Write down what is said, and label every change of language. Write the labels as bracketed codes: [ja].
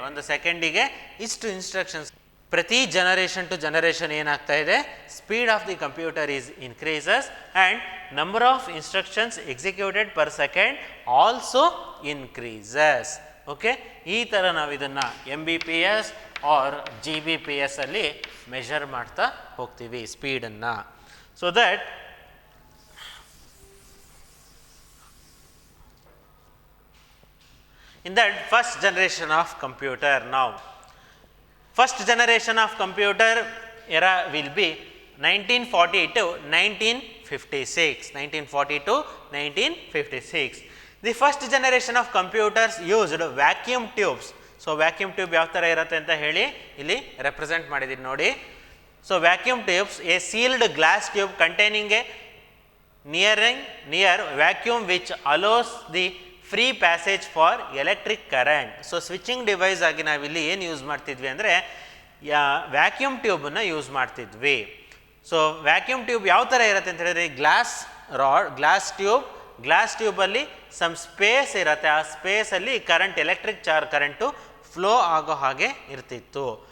[kn] ಒಂದು ಸೆಕೆಂಡಿಗೆ ಇಷ್ಟು ಇನ್ಸ್ಟ್ರಕ್ಷನ್ಸ್. ಪ್ರತಿ ಜನರೇಷನ್ ಟು ಜನರೇಷನ್ ಏನಾಗ್ತಾ ಇದೆ, [en] Speed of the computer is increases and number of instructions executed per second also increases. [kn] Okay, ಈ ಥರ ನಾವು ಇದನ್ನು MBPS ಆರ್ GBPS ಅಲ್ಲಿ ಮೆಷರ್ ಮಾಡ್ತಾ ಹೋಗ್ತೀವಿ ಸ್ಪೀಡನ್ನು. [en] So that in that first generation of computer, now first generation of computer era will be 1940 to 1956. 1940 to 1956. The first generation of computers used vacuum tubes. [kn] So vacuum tube ಯಾವ ಥರ ಇರುತ್ತೆ ಅಂತ ಹೇಳಿ ಇಲ್ಲಿ represent ಮಾಡಿದ್ದೀನಿ ನೋಡಿ. [en] So vacuum tubes, a sealed glass tube containing a near vacuum which allows the free passage for electric current. [kn] So switching device ಆಗಿ ನಾವಿಲ್ಲಿ ಏನು ಯೂಸ್ ಮಾಡ್ತಿದ್ವಿ ಅಂದರೆ ವ್ಯಾಕ್ಯೂಮ್ ಟ್ಯೂಬನ್ನು ಯೂಸ್ ಮಾಡ್ತಿದ್ವಿ. ಸೊ ವ್ಯಾಕ್ಯೂಮ್ ಟ್ಯೂಬ್ ಯಾವ ಥರ ಇರುತ್ತೆ ಅಂತ ಹೇಳಿದ್ರೆ glass rod, glass ಟ್ಯೂಬಲ್ಲಿ some space ಇರುತ್ತೆ. ಆ ಸ್ಪೇಸಲ್ಲಿ ಕರೆಂಟ್, ಎಲೆಕ್ಟ್ರಿಕ್ ಕರೆಂಟು ಫ್ಲೋ ಆಗೋ ಹಾಗೆ ಇರ್ತಿತ್ತು.